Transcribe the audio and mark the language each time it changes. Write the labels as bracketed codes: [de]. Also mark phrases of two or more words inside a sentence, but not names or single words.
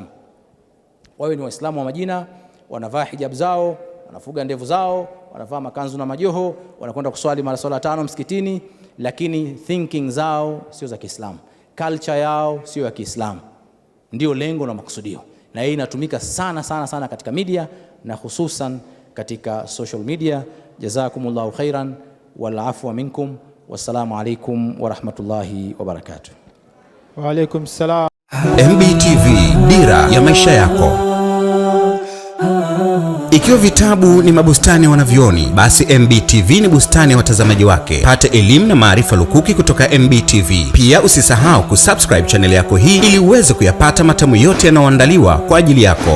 [sw] Wawe ni Waislamu wa majina, wanavaa hijab zao, wanafuga ndevu zao, wanavaa makanzu na majoho, wanakwenda kuswali mara swala 5 msikitini, lakini thinking zao sio za Kiislamu. Culture yao sio ya Kiislamu. Ndio lengo na makusudio. Na hii inatumika sana katika media na hususan katika [en] social media. [ar] جزاكم الله خيرا والعفو منكم. والسلام عليكم ورحمة الله وبركاته. وعليكم السلام. [sw] MBTV, dira ya maisha yako. Ikiwa vitabu ni mabustani ya wanavyoni, basi MBTV ni bustani ya watazamaji wake. Pata elimu na maarifa lukuki kutoka MBTV. Pia usisahau kusubscribe channel yako hii ili uweze kuyapata matamu yote yanayoandaliwa kwa ajili yako.